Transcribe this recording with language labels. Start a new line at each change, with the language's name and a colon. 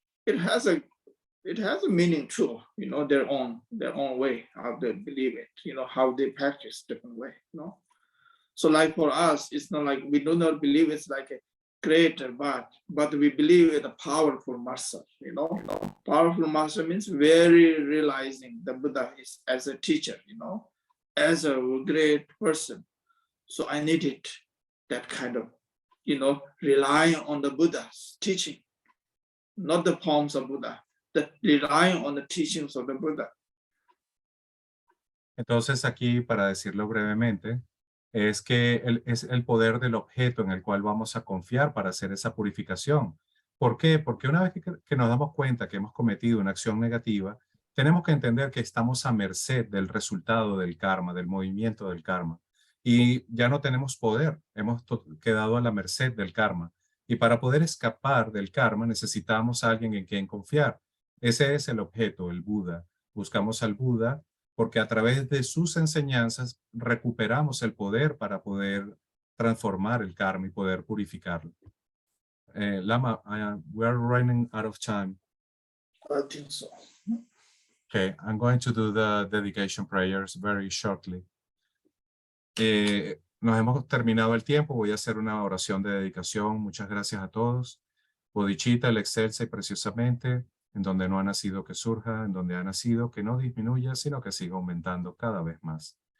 English: It has a meaning too, their own way, how they believe it, how they practice different way, So like for us, it's not like we do not believe it's like a creator, but we believe in a powerful master, Powerful master means very realizing the Buddha is as a teacher, as a great person. So I needed that kind of, relying on the Buddha's teaching, not the forms of Buddha, that relying on the teachings of the Buddha.
Spanish: Entonces aquí, para decirlo brevemente, es que es el poder del objeto en el cual vamos a confiar para hacer esa purificación. ¿Por qué? Porque una vez que nos damos cuenta que hemos cometido una acción negativa, tenemos que entender que estamos a merced del resultado del karma, del movimiento del karma. Y ya no tenemos poder, hemos quedado a la merced del karma. Y para poder escapar del karma necesitamos a alguien en quien confiar. Ese es el objeto, el Buda. Buscamos al Buda porque a través de sus enseñanzas recuperamos el poder para poder transformar el karma y poder purificarlo.
English: Lama, we are running out of time. I think so. Okay, I'm going to do the dedication prayers very shortly.
Spanish: Nos hemos terminado el tiempo. Voy a hacer una oración de dedicación. Muchas gracias a todos. Bodhicitta, el excelsa y preciosamente, en donde no ha nacido que surja, en donde ha nacido que no disminuya, sino que siga aumentando cada vez más.